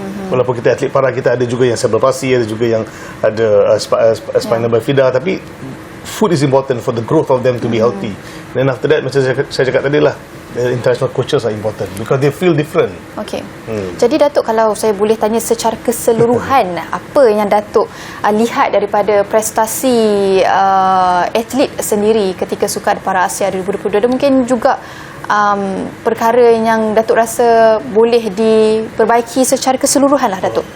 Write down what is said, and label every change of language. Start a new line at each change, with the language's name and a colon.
Malay: Walaupun kita atlet para, kita ada juga yang cerebral palsy, ada juga yang ada spinal bifida, tapi
English: food is important for the growth of them to be healthy. Then after that,
Malay: macam saya cakap tadi lah,
English: the international coaches are important because they feel different.
Malay: Okey. Jadi Datuk, kalau saya boleh tanya secara keseluruhan, apa yang Datuk lihat daripada prestasi atlet sendiri ketika Sukan Para Asia 2022, dan mungkin juga perkara yang Datuk rasa boleh diperbaiki secara keseluruhan lah, Datuk?